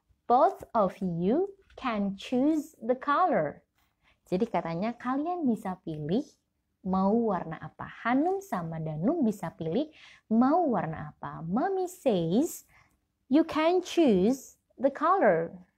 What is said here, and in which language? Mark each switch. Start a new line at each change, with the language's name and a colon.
English: Both of you can choose the color.
Indonesian: Jadi katanya kalian bisa pilih mau warna apa. Hanum sama Danum bisa pilih mau warna apa.
English: Mommy says you can choose the color.